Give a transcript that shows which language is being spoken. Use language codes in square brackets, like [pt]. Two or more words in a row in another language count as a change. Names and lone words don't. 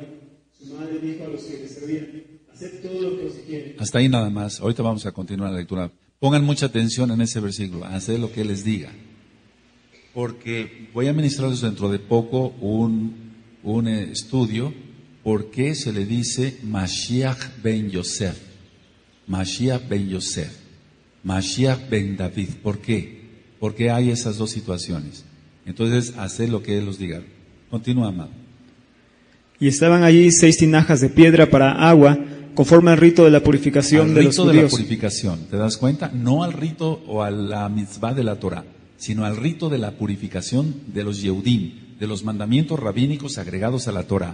[es] Su madre dijo a los que le servían, haced todo lo que os quieren. Hasta ahí nada más. Ahorita vamos a continuar la lectura. Pongan mucha atención en ese versículo. Haced lo que les diga. Porque voy a ministrarles dentro de poco un estudio. ¿Por qué se le dice Mashiach ben Yosef? Mashiach ben Yosef. Mashiach ben David. ¿Por qué? Porque hay esas dos situaciones. Entonces, haced lo que él os diga. Continúa, amado. Y estaban allí 6 tinajas de piedra para agua, conforme al rito de la purificación de los judíos. Al rito de la purificación, ¿te das cuenta? No al rito o a la mitzvah de la Torah, sino al rito de la purificación de los Yehudim, de los mandamientos rabínicos agregados a la Torah.